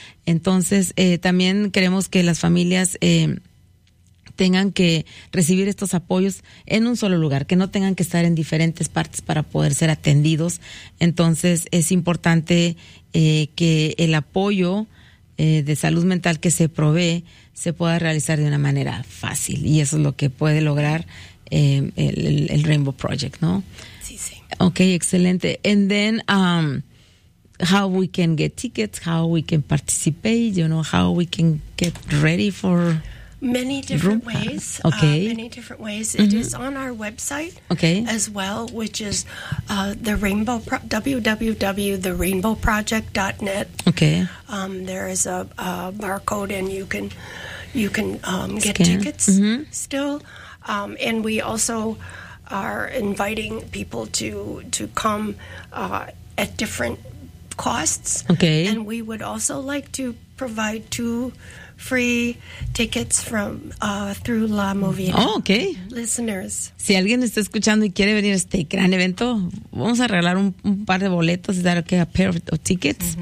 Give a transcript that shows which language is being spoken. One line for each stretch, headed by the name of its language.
Spanish: Entonces, también queremos que las familias tengan que recibir estos apoyos en un solo lugar, que no tengan que estar en diferentes partes para poder ser atendidos. Entonces, es importante que el apoyo de salud mental que se provee se pueda realizar de una manera fácil. Y eso es lo que puede lograr el Rainbow Project, ¿no? Sí, sí. Okay, excelente.
English: And then, how we can get tickets, how we can participate, you know, how we can get ready for... Many different ways. Okay. Many different ways. Mm-hmm. It is on our website as well, which is the Rainbow www.therainbowproject.net. Okay. There is a barcode, and you can get tickets still. And we also are inviting people to come at different costs. Okay. And we would also like to provide two free tickets from through La Movida. Oh, okay. Listeners.
Spanish: Si alguien está escuchando y quiere venir a este gran evento, vamos a regalar un par de boletos,
English: a pair of tickets.